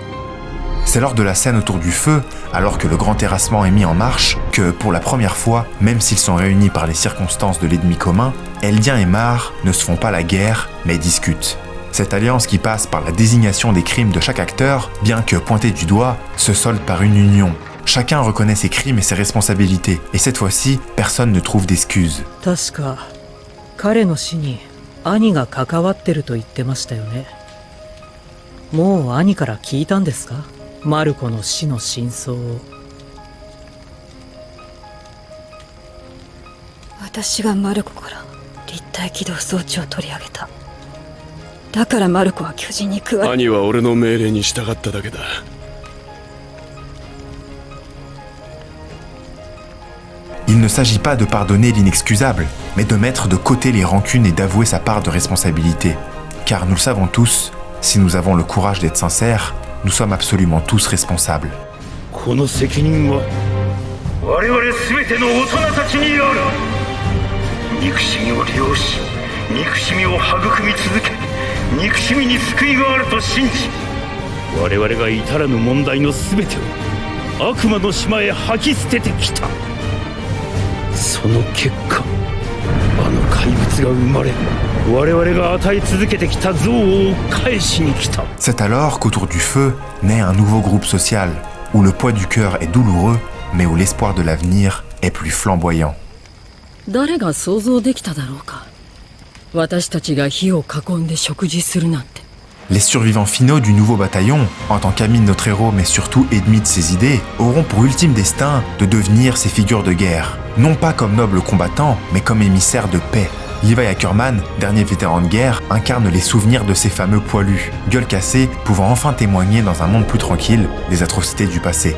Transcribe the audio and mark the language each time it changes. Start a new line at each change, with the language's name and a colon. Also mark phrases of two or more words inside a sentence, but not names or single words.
French: C'est lors de la scène autour du feu, alors que le grand terrassement est mis en marche, que, pour la première fois, même s'ils sont réunis par les circonstances de l'ennemi commun, Eldien et Mar ne se font pas la guerre, mais discutent. Cette alliance qui passe par la désignation des crimes de chaque acteur, bien que pointée du doigt, se solde par une union. Chacun reconnaît ses crimes et ses responsabilités, et cette fois-ci, personne ne trouve d'excuses.
Japanese: 確か、彼の死に兄が関わってると言ってましたよね。もう兄から聞いたんですか？マルコの死の真相を。私がマルコから立体起動装置を取り上げた。だからマルコは巨人に加わり。兄は俺の命令に従っただけだ。
French: Il ne s'agit pas de pardonner l'inexcusable, mais de mettre de côté les rancunes et d'avouer sa part de responsabilité. Car nous le savons tous, si nous avons le courage d'être sincères, nous sommes absolument tous responsables.
Japanese: この責任は我々全ての大人たちにある。憎しみを利用し、憎しみを育み続け、憎しみに救いがあると信じ、我々が至らぬ問題の全てを悪魔の島へ吐き捨ててきた。その結果、あの怪物が生まれ、我々が与え続けてきた憎悪を返しに来た。
French: C'est alors qu'autour du feu naît un nouveau groupe social, où le poids du cœur est douloureux, mais où l'espoir de l'avenir est plus flamboyant.
Japanese: 誰が想像できただろうか。私たちが火を囲んで食事するなんて。
French: Les survivants finaux du nouveau bataillon, en tant qu'amis de notre héros mais surtout ennemis de ses idées, auront pour ultime destin de devenir ces figures de guerre. Non pas comme nobles combattants, mais comme émissaires de paix. Levi Ackerman, dernier vétéran de guerre, incarne les souvenirs de ces fameux poilus, gueules cassées, pouvant enfin témoigner dans un monde plus tranquille des atrocités du passé.